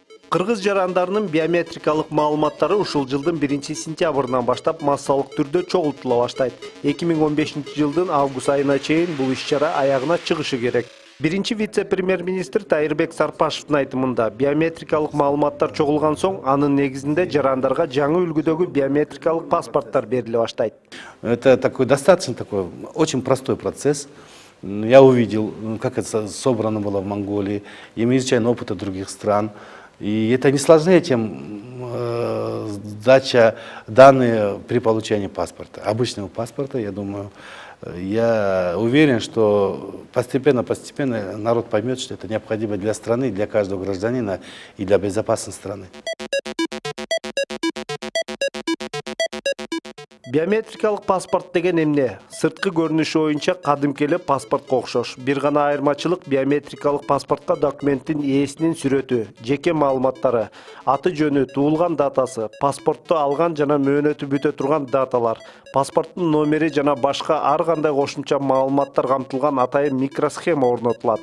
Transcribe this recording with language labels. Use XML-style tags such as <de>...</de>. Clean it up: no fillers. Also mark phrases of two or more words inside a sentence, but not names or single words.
<ky>Кыргыз жарандарынын биометрикалык маалыматтары ушул жылдын 1-сентябрынан баштап массалык түрдө чогултула баштайт. 2015-жылдын август айына чейин бул иш-чара аягына чыгышы керек. Биринчи вице-премьер-министр Тайырбек Сарпашевдин айтымында, биометрикалык маалыматтар чогулган соң анын негизинде жарандарга жаңы үлгүдөгү биометрикалык паспорттар бериле баштайт.</ky> <ru>Это достаточно очень простой процесс. Я увидел, как это собрано было в Монголии, и мы изучаем опыт других стран. И это не сложнее, чем сдача данных при получении паспорта, обычного паспорта, я думаю. Я уверен, что постепенно народ поймет, что это необходимо для страны, для каждого гражданина и для безопасности страны.</ru> <ky>Биометрикалык паспорт деген эмне? Сырткы көрүнүшү боюнча кадимки эле паспортко окшош. Бир гана айырмачылык биометрикалык паспортко документтин ээсинин сүрөтү, жеке маалыматтары, аты жөнү, туулган датасы, паспортту алган жана мөөнөтү бүтө турган даталар, паспорттун номери жана башка ар кандай кошумча маалыматтар камтылган атайын микросхема орнотулат.</ky>